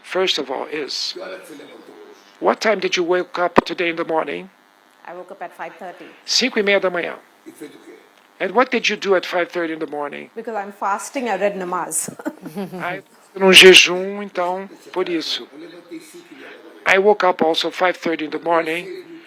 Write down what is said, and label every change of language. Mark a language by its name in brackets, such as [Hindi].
[English] First of all is, what time did you wake up today in the morning? I woke up at 5:30. [Portuguese] 5:30 da manhã. [English] And what did you do at 5:30 in the morning? Because I'm fasting, I read namaz. [Portuguese] Num jejum, então, por isso. [English] I woke up also 5:30 in the morning.